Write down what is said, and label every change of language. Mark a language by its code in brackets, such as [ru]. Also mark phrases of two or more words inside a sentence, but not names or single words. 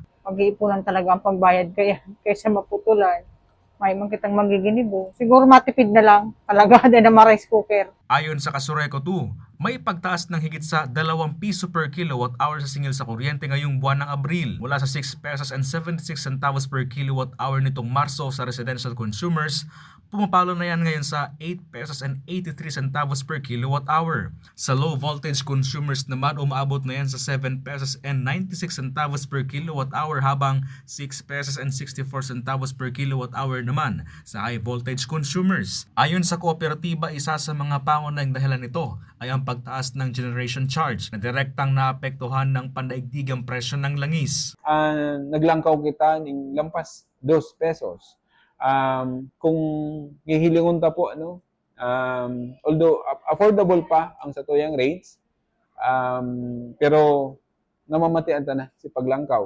[bik] Mag-iipunan talaga ang pagbayad kaysa maputulan. May man kitang magiginibo. Siguro matipid na lang. Talaga din na ma-rice cooker. [tl] Ayon sa Casureco 2, may pagtaas ng higit sa 2 piso [en] per kilowatt hour [tl] sa singil sa kuryente ngayong buwan ng Abril. Mula sa [en] 6 pesos and 76 centavos per kilowatt hour [tl] nitong Marso sa [en] residential consumers, [tl] pumapalo na yan ngayon sa [en] 8 pesos and 83 centavos per kilowatt hour. [tl] Sa [en] low voltage consumers [tl] naman, umaabot na yan sa [en] 7 pesos and 96 centavos per kilowatt hour [tl] habang [en] 6 pesos and 64 centavos per kilowatt hour [tl] naman sa [en] high voltage consumers. [tl] Ayon sa kooperatiba, isa sa mga pangunahing dahilan nito ay ang pagtaas ng generation charge na direktang naapektuhan ng pandaigdigang presyo ng langis. [bik] Naglangkaw kita ng lampas 2 pesos. Kung hihilingon ta po, [en] although affordable [bik] pa ang satuyang rates, pero namamatian ta na si paglangkaw.